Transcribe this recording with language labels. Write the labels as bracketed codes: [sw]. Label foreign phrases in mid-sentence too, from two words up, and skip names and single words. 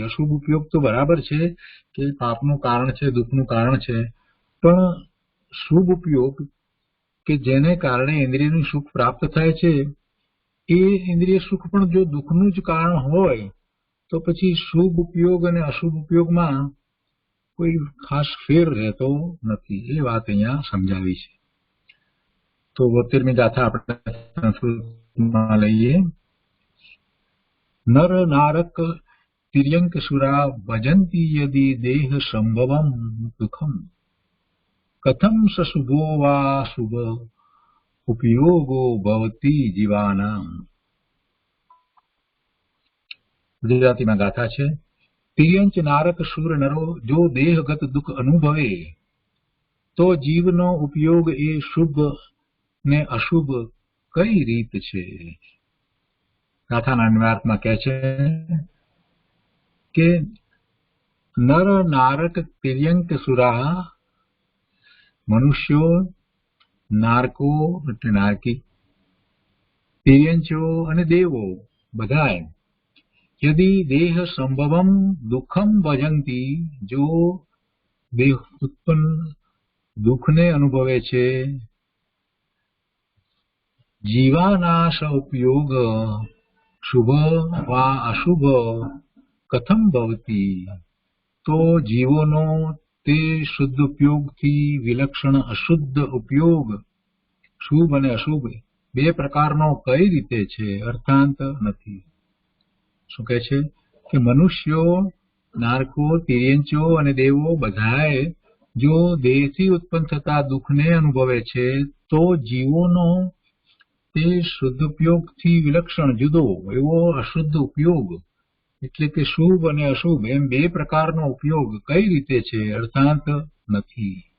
[gu] અશુભ ઉપયોગ તો બરાબર છે કે પાપનું કારણ છે, દુઃખનું કારણ છે, પણ શુભ ઉપયોગ કે જેને કારણે ઇન્દ્રિયનું સુખ પ્રાપ્ત થાય છે એ ઇન્દ્રિય સુખ પણ જો દુઃખનું જ કારણ હોય તો પછી શુભ ઉપયોગ અને અશુભ ઉપયોગમાં કોઈ ખાસ ફેર રહેતો નથી। એ વાત અહીંયા સમજાવી છે। તો 72મી ગાથા આપણે સંસ્કૃતમાં લઈએ। [sa] नर नारक तिर्यंक सुरा भजन्ति यदि देह संभवम दुखम कथम सशुभो वा शुभ उपयोगो भवति जीवानाम। [hi] गुजराती में गाथा है। [gu] તિર્યંચ નારક સુર નરો જો દેહગત દુખ અનુભવે તો જીવનો ઉપયોગ એ શુભ ને અશુભ કઈ રીત છે। ગાથાના અન્વયાર્થમાં કહે છે કે [sa] નર નારક તિર્યંક સુરા [gu] મનુષ્યો, નારકો એટલે નારકી, તિર્યંચો અને દેવો બધાય [sa] યદિ દેહ સંભવમ દુઃખમ ભજંતી [gu] જો દેહ ઉત્પન્ન દુઃખને અનુભવે છે [sa] જીવાનાશ ઉપયોગ શુભ वा अशुभ कथम भवति [gu] તો જીવોનો તે શુદ્ધ ઉપયોગ થી વિલક્ષણ અશુદ્ધ ઉપયોગ શુભ અને અશુભ બે પ્રકારનો કઈ રીતે છે અર્થાંત નથી। શું કહે છે કે મનુષ્યો, નારકો, તિર્યંચો અને દેવો બધાએ જો દેહથી ઉત્પન્ન થતા દુઃખને અનુભવે છે તો જીવોનો તે શુદ્ધ ઉપયોગથી વિલક્ષણ જુદો એવો અશુદ્ધ ઉપયોગ એટલે કે શુભ અને અશુભ એમ બે પ્રકારનો ઉપયોગ કઈ રીતે છે અર્થાંત નથી।